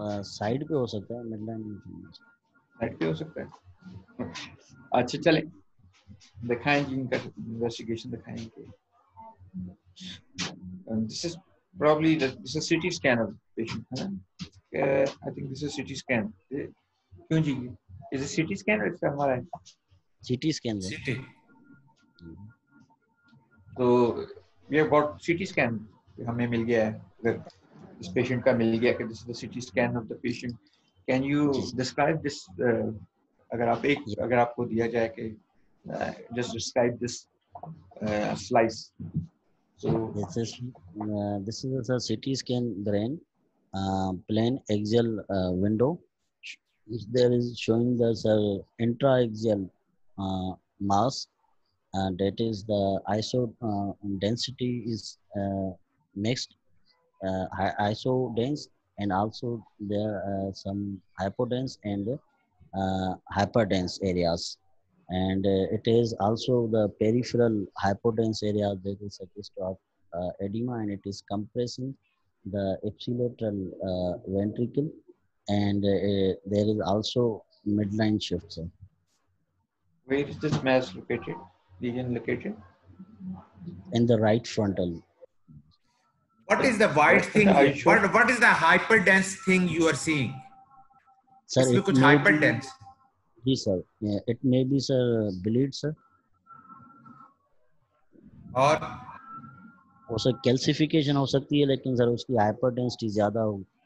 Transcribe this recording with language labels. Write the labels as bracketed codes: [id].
[hi] Side पे हो सकता है, मिड लाइन साइड पे हो सकता है। अच्छा चलें, दिखाएंगे इनका इन्वेस्टिगेशन दिखाएंगे। [en] this is probably this is CT scan of the patient, [hi] है ना? [en] I think this is CT scan. [hi] क्यों जी? [en] Is it CT scan or it's MRI? CT scan. CT. [hi] तो [en] we have got CT scan [hi] हमें मिल गया है, अगर इस patient का मिल गया कि [en] this is the CT scan of the patient. Can you describe this? [hi] अगर आपको दिया जाए कि [en] just describe this slice. So this is a CT scan brain, plain axial window. There is showing the intra-axial mass, that is the iso density is mixed, iso dense, and also there are some hypodense and hyperdense areas. And it is also the peripheral hypodense area that is suggest of edema, and it is compressing the ipsilateral ventricle, and there is also midline shift. Sir. Where is this mass located? Lesion located? In the right frontal. What is the white thing? What is the hyperdense thing you are seeing? Sir, [hi] इसमें कुछ hyperdense. Ji sir, [en] it may be sir bleed sir, [hi] और वो sir calcification हो सकती है, लेकिन sir उसकी हाइपरडेंसिटी ज्यादा हो।